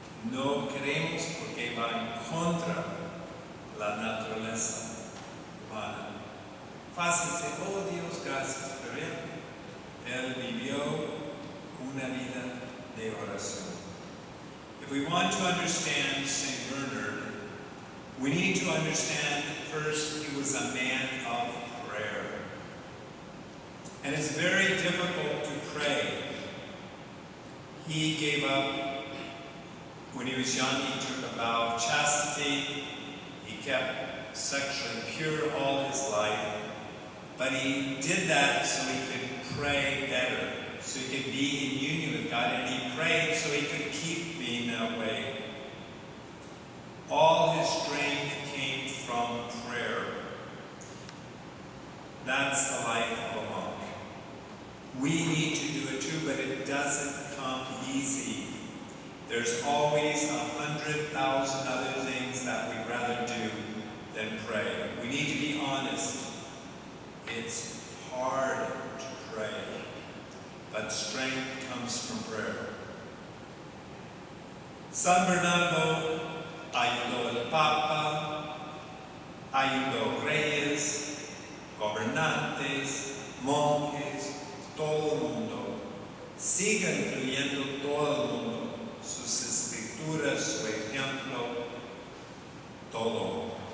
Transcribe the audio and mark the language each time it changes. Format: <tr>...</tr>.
<es>No queremos porque va en contra la naturaleza humana. Fácil decir, oh Dios, gracias, pero él vivió una vida de oración.</es> <en>If we want to understand St. Bernard, we need to understand first he was a man of prayer. And it's very difficult to pray. He gave up. When he was young, he took a vow of chastity. He kept sexually pure all his life. But he did that so he could pray better, so he could be in union with God. And he prayed so he could keep being that way. All his strength came from prayer. That's the life of a monk. We need to do it too, but it doesn't come easy. There's always 100,000 other things that we'd rather do than pray. We need to be honest. It's hard to pray, but strength comes from prayer.</en> <es>San Bernardo ayudó al Papa, ayudó reyes, gobernantes, monjes, todo el mundo. Sigue incluyendo todo el mundo. Sus escrituras, su ejemplo, todo.</es>